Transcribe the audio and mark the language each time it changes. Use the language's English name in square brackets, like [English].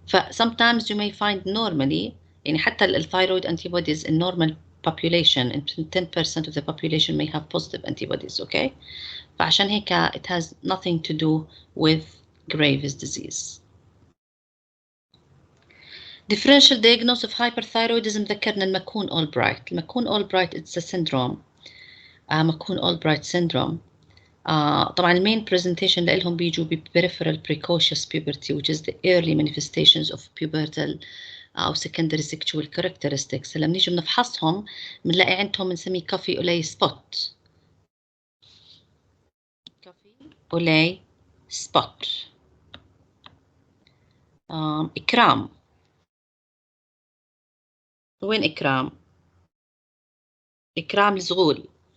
[English] Sometimes you may find normally, [Arabic] يعني حتى الثايرويد [English] antibodies in normal population, in 10% of the population may have positive antibodies. Okay? [Arabic] فعشان هيك [English] it has nothing to do with Graves' disease. Differential diagnosis of hyperthyroidism [Arabic] ذكرنا [English] المكون أولبرايت. المكون Albright it's a syndrome. [Arabic] مكون أولبرايت syndrome. طبعا المين [English] presentation [Arabic] لهم بيجوا [English] peripheral precocious puberty, which is the early manifestations of pubertal أو secondary sexual characteristics. [Arabic] لما نيجي بنفحصهم بنلاقي عندهم بنسميه كافي أولاي سبوت. كافي أولاي سبوت. إكرام. وين إكرام؟ إكرام الزغول.